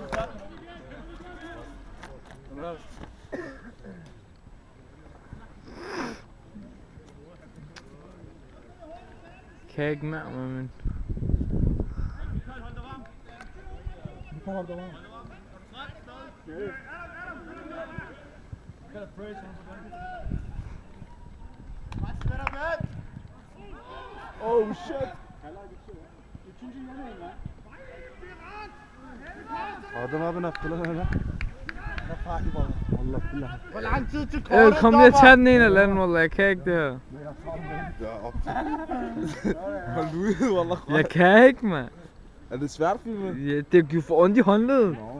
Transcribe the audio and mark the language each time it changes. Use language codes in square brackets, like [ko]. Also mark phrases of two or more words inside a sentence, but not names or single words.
[da] Kan jeg ikke mere, men... [en] Oh shit. [tr] Adam abi ne lan? [ar] Allah billah. [da] Hvor lang tid til kortet, Kom lige og tag den ene eller anden, [ar] Wallah. [da] Jeg kan ikke det her. Hold ud, wallah. Jeg kan ikke, mand. Er det svært, filmet? Ja, det giver for ondt i håndledet.